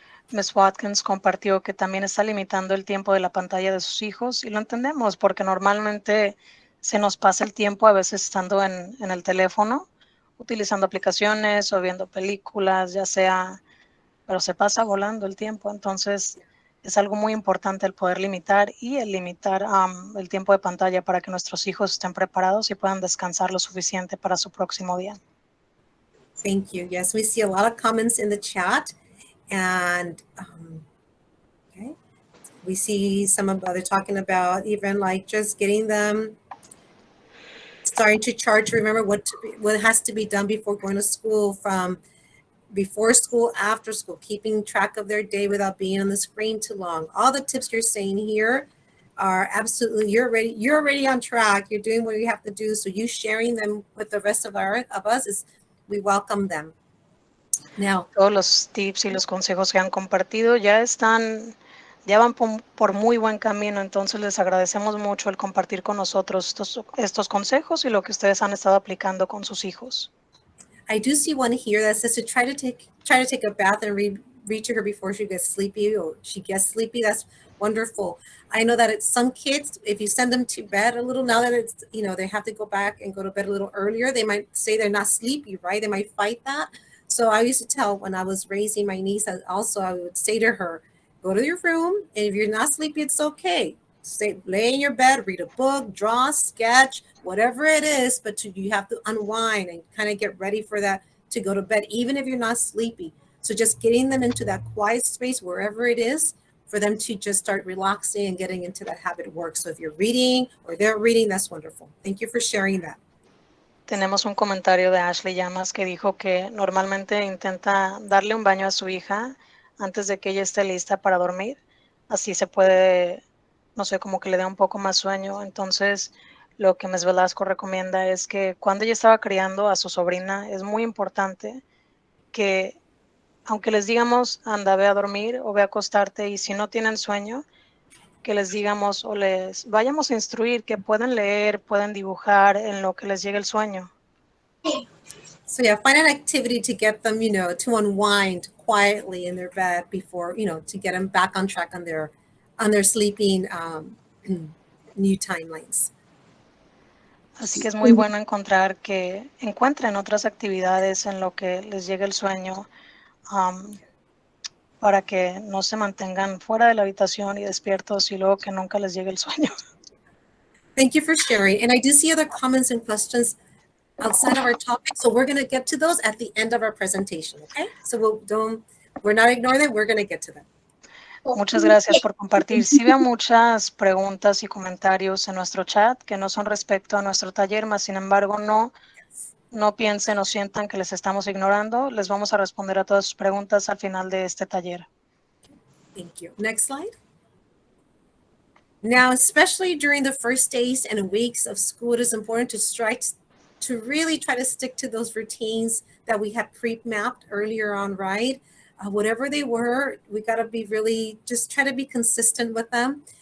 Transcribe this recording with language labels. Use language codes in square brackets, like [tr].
[es] Ms. Watkins compartió que también está limitando el tiempo de la pantalla de sus hijos y lo entendemos porque normalmente se nos pasa el tiempo a veces estando en el teléfono, utilizando aplicaciones o viendo películas, ya sea, pero se pasa volando el tiempo. Entonces es algo muy importante el poder limitar y el limitar el tiempo de pantalla para que nuestros hijos estén preparados y puedan descansar lo suficiente para su próximo día. [en] Thank you. Yes, we see a lot of comments in the chat. And okay, we see some of they're talking about even like just getting them starting to chart. Remember what has to be done before going to school, from before school, after school, keeping track of their day without being on the screen too long. All the tips you're saying here are absolutely, you're already on track. You're doing what you have to do. So you sharing them with the rest of us is, we welcome them. Now, [es] todos los tips y los consejos que han compartido ya van por muy buen camino, entonces les agradecemos mucho el compartir con nosotros estos consejos y lo que ustedes han estado aplicando con sus hijos. [en] I do see one here that says to try to take a bath and read to her before she gets sleepy or she gets sleepy. That's wonderful. I know that it's some kids, if you send them to bed a little, now that it's, you know, they have to go back and go to bed a little earlier, they might say they're not sleepy, right? They might fight that. So I used to tell when I was raising my niece, I would say to her, go to your room, and if you're not sleepy, it's okay. Lay in your bed, read a book, draw, sketch, whatever it is, but you have to unwind and kind of get ready for that to go to bed, even if you're not sleepy. So just getting them into that quiet space, wherever it is, for them to just start relaxing and getting into that habit of work. So if you're reading or they're reading, that's wonderful. Thank you for sharing that. [es] Tenemos un comentario de Ashley Llamas que dijo que normalmente intenta darle un baño a su hija antes de que ella esté lista para dormir. Así se puede, no sé, como que le dé un poco más sueño. Entonces, lo que Ms. Velasco recomienda es que cuando ella estaba criando a su sobrina, es muy importante que, aunque les digamos, anda, ve a dormir o ve a acostarte, y si no tienen sueño, que les digamos o les vayamos a instruir que pueden leer, pueden dibujar en lo que les llegue el sueño. [en] So yeah, find an activity to get them, you know, to unwind quietly in their bed before, you know, to get them back on track on their sleeping new timelines. [es] Así que es muy bueno encuentren otras actividades en lo que les llegue el sueño, para que no se mantengan fuera de la habitación y despiertos y luego que nunca les llegue el sueño. [en] Thank you for sharing. And I do see other comments and questions outside of our topic. So we're going to get to those at the end of our presentation, okay? So we're not ignoring them. We're going to get to them. [es] Muchas gracias por compartir. Sí veo muchas preguntas y comentarios en nuestro chat que no son respecto a nuestro taller, mas sin embargo no piensen o sientan que les estamos ignorando. Les vamos a responder a todas sus preguntas al final de este taller. [en] Thank you. Next slide. Now, especially during the first days and weeks of school, it is important to really try to stick to those routines that we had pre-mapped earlier on, right? Whatever they were, we got to be really, just try to be consistent with them.